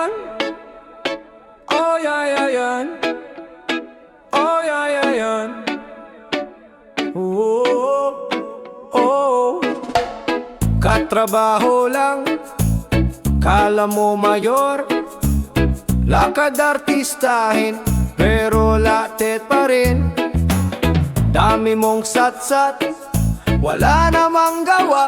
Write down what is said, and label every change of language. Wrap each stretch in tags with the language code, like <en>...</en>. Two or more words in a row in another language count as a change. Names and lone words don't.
<en>Oh yeah, yeah, yeah. Oh yeah, yeah, yeah. Oh, oh.</en> <tl>Katrabaho lang, kala mo mayor. Lakad artistahin, pero latet pa rin. Dami mong satsat, wala namang gawa.</tl>